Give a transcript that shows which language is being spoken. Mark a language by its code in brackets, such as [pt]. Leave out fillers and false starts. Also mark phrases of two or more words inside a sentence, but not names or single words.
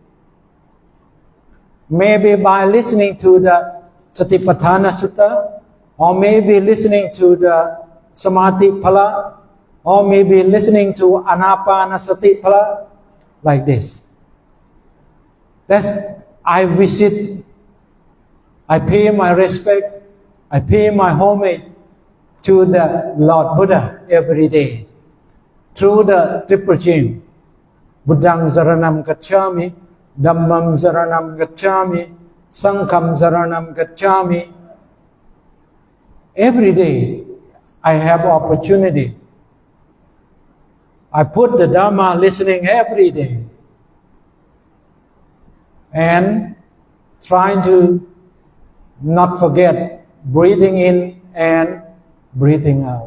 [en] Maybe by listening to the Satipatthana Sutta, or maybe listening to the Samadhi Phala, or maybe listening to Anapanasati Phala, like this. That's, I visit, I pay my respect, I pay my homage to the Lord Buddha every day. Through the triple chain, [pi] Buddhang Saranam Gacchami, Dhammam Saranam Gacchami, Sangham Saranam Gacchami. [en] Every day I have opportunity. I put the Dhamma listening every day. And trying to not forget breathing in and breathing out.